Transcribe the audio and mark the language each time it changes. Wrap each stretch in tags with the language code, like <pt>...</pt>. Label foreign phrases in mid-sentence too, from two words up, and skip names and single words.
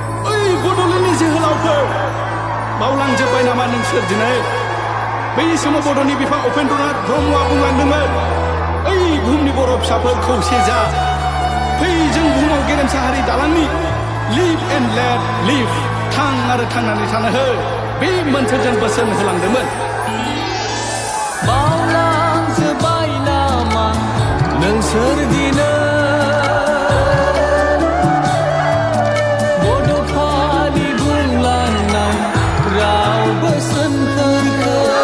<brx>ओइ बड'लेण्डनि जोहोलावफोर, बावलांजोब्बाय नामा नोंसोर दिनै? बै समाव बड'नि बिफा उपेन्द्रनाथ ब्रह्मआ बुंलांदोंमोन, "ओइ बुहुमनि बर' फिसाफोर खौसे जा। फै जों बुहुमाव गेरेमसा हारि दालांनि।</brx> <en>Live and let live।</en> <brx>थां आरो थांनानै थानो हो।" बे मोनसे जों बोसोन होलांदोंमोन। बावलांजोब्बाय नामा नोंसोर दिनै? बड'फानि बुंलांनाय राव बोसोनफोरखौ।</brx>